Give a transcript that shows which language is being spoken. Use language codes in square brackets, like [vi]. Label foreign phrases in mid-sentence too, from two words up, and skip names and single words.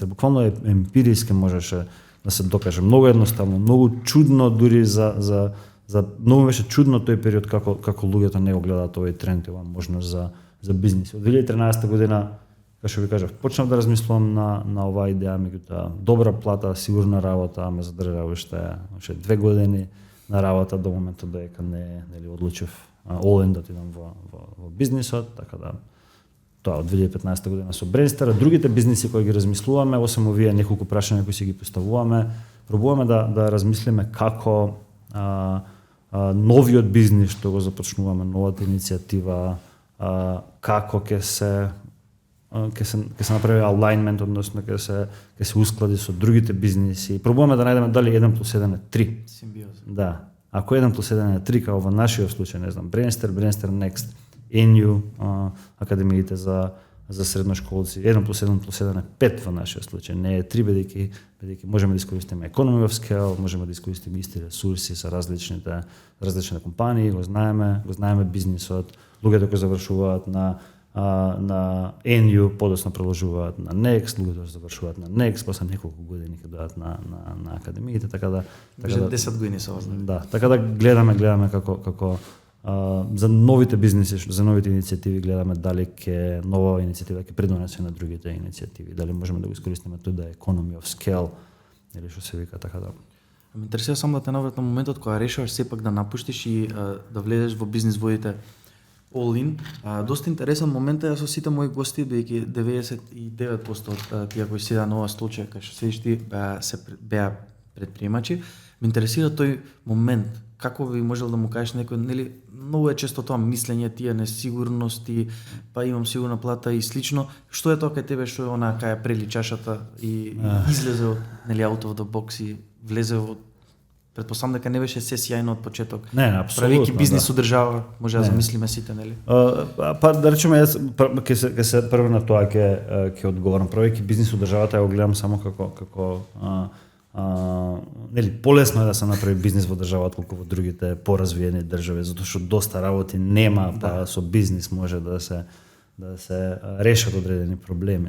[mk] Буквално емпириски можеше да се докаже, многу едноставно, многу чудно, дури за многу беше чудно тој период како луѓето не го гледаат овој тренд, ова можност за бизнис. Од 2013 година, како што ви кажав, почнав да размислувам на оваа идеја, меѓутоа добра плата, сигурна работа, ме задржа уште 2 години на работа до моментот дека нели одлучив [en] all in [mk] да отидам во бизнисот, така да тоа од 2015 година со Brainster. Другите бизниси кои ги размислуваме, освен овие неколку прашања кои си ги поставуваме, пробуваме да размислиме како новиот бизнис што го започнуваме, новата иницијатива, како ќе се направи alignment, односно ќе се усклади со другите бизниси. Пробуваме да најдеме дали 1+1 е 3. Симбиоза. Да. Ако 1+1 е 3, како во нашиот случај, не знам, Brainster Next, NU, академиите за средношколци, 1+1+1 е 5 во нашиот случај, не е 3, бидејќи можеме да искористиме [en] economy of scale, [mk] можеме да искористиме исти ресурси со различни компании, го знаеме бизнисот, луѓето кои завршуваат на NU, подоцна продолжуваат на Next, луѓето завршуваат на Next, после неколку години ќе дојдат на академиите, така да 10 години се ознали. Да, така да гледаме како за новите бизниси, за новите иницијативи гледаме дали нова иницијатива ќе придонесе на другите иницијативи, дали можеме да го искористиме тој да е [en] economy of scale [mk] или што се вика, така да. Ме интересира само да те навратам моментот кога решаваш сепак да напуштиш и да влезеш во бизнис водите [en] all in. [mk] Доста интересен момент е со сите мои гости, бидејќи 99% од тие кои седа на оваа столче, кај што седиш ти, беа предприемачи. Ме интересира тој момент. Како би можел да му кажеш некој, нели, многу е често тоа мислење, тие несигурности, па имам сигурна плата и слично. Што е тоа кај тебе, што е она кај ја прели чашата и излезе од, нели, [en] out of the box [mk] и влезе во, предпоставам дека не беше се сјајно од почеток. Не, апсолутно. Правејќи бизнис со држава, може да замислиме сите, нели? Па да речеме, јас ќе се прво на тоа ќе одговорам. Правејќи бизнис со државата, ја го гледам само како нели, полесно е да се направи бизнис во држава отколку во другите поразвиени држави, затоа што доста работи нема, па со бизнис може да се решат одредени проблеми.